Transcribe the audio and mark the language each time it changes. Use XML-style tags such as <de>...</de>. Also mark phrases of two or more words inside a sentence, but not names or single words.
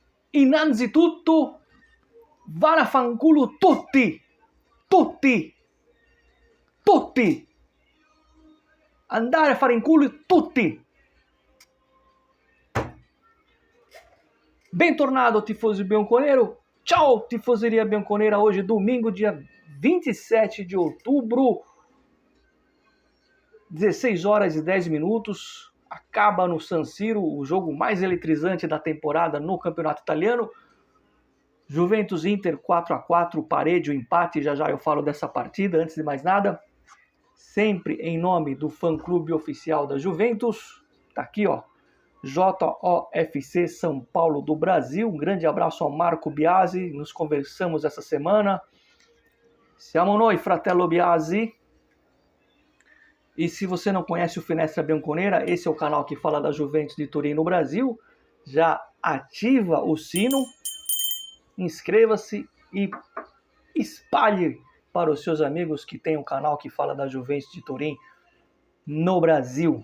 <it>Innanzitutto, varafanculo tutti! Tutti! Tutti! Andare a fare in culo tutti! Bentornado, tifosi bianconero! Ciao, tifoseria bianconera!</it> <pt>Hoje, domingo, dia 27 de outubro, 16 horas e 10 minutos. Acaba no San Siro o jogo mais eletrizante da temporada no campeonato italiano. Juventus Inter 4-4, parede, o empate, já eu falo dessa partida. Antes de mais nada, sempre em nome do fã-clube oficial da Juventus, tá aqui, ó, JOFC São Paulo do Brasil. Um grande abraço ao Marco Biasi, nos conversamos essa semana.</pt> <it>Siamo noi, fratello Biasi.</it> <pt>E se você não conhece o Finestra Bianconera, esse é o canal que fala da Juventus de Turim no Brasil. Já ativa o sino, inscreva-se e espalhe para os seus amigos que tem um canal que fala da Juventus de Turim no Brasil.</pt>